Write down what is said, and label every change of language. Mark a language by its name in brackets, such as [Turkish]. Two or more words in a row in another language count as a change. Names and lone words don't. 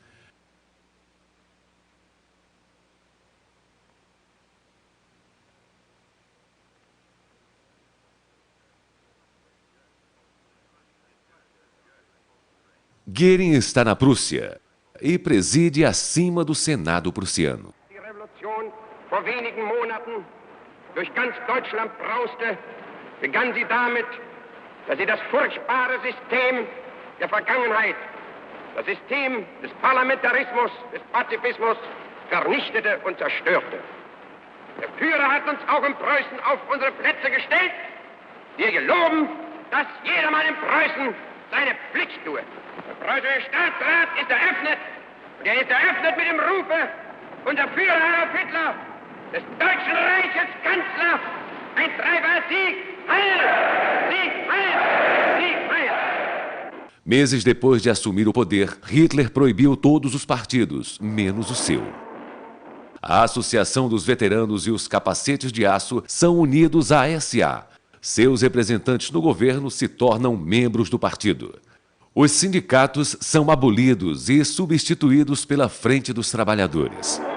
[Portuguese] Göring está na Prússia e preside acima do Senado prussiano. [German] Die Revolution vor wenigen Monaten durch ganz Deutschland brauste, begann sie damit, dass sie das furchtbare System der Vergangenheit, das System des Parlamentarismus, des Pazifismus, vernichtete und zerstörte. Der Führer hat uns auch in Preußen auf unsere Plätze gestellt. Wir geloben, dass jedermann in Preußen seine Pflicht tue. Der preußische Staatsrat ist eröffnet. Und er ist eröffnet mit dem Rufe, unser Führer Adolf Hitler, des Deutschen Reiches Kanzler, ein Treiber Sieg, Heil! Sieg, Heil! Sieg, Heil! [Portuguese] Meses depois de assumir o poder, Hitler proibiu todos os partidos, menos o seu. A Associação dos Veteranos e os Capacetes de Aço são unidos à SA. Seus representantes no governo se tornam membros do partido. Os sindicatos são abolidos e substituídos pela Frente dos Trabalhadores.